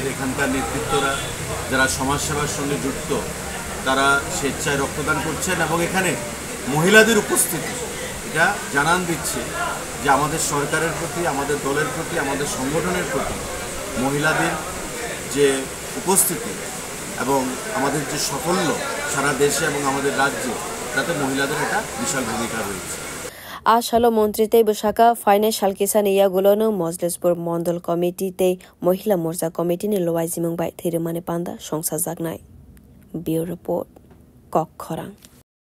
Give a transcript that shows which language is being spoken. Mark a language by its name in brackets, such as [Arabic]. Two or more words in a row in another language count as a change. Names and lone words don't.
[Bangla] এখানকার নেতৃত্বরা যারা সমাজসেবার সঙ্গে যুক্ত তারা স্বেচ্ছায় রক্তদান করছেন এবং এখানে মহিলাদের উপস্থিতি এটা জানান দিচ্ছে যে আমাদের সরকারের প্রতি আমাদের দলের প্রতি আমাদের সংগঠনের প্রতি মহিলাদের যে উপস্থিতি এবং আমাদের যে সাফল্য সারা দেশে এবং আমাদের রাজ্যে তাতে মহিলাদের একটা বিশাল ভূমিকা রয়েছে [Kok Borok] आशालो मंत्रीते बसाका फाइनेंशियल किसान यागुलोनो मजलिसपुर मंडल कमिटीते महिला मोर्चा कमिटीनि लवाइजिमुं बाय थैरिमानि पांदा संसा जागनाय [English] bureau report [Kok Borok] कक खरां।